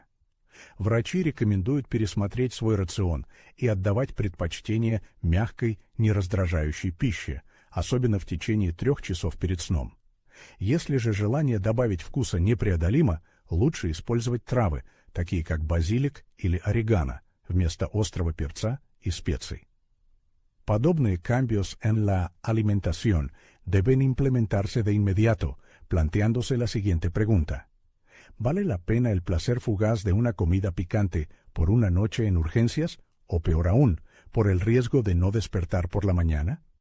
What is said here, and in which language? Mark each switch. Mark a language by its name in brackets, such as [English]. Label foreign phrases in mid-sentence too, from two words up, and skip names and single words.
[Russian] Врачи рекомендуют пересмотреть свой рацион и отдавать предпочтение мягкой, нераздражающей пище, особенно в течение 3 часов перед сном. Если же желание добавить вкуса непреодолимо, лучше использовать травы, такие как базилик или орегано, вместо острого перца y специй. [Spanish] Подобные cambios en la alimentación deben implementarse de inmediato, planteándose la siguiente pregunta. ¿Vale la pena el placer fugaz de una comida picante por una noche en urgencias, o peor aún, por el riesgo de no despertar por la mañana?